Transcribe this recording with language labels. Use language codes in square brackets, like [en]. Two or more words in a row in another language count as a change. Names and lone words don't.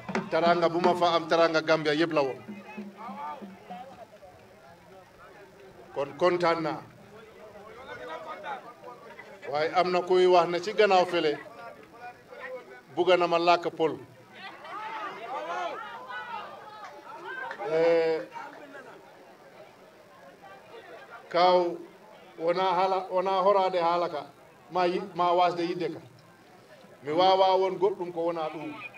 [wo] taranga bu ma fa am taranga Gambia yëpp la woon kon kontaan naa waaye am na kuy wax ne ci gannaaw fele bugga na ma làkk pol kaw [ff] wona horade haalaka ma wasde yidde ka mi wawa won goɗɗum ko wona ɗum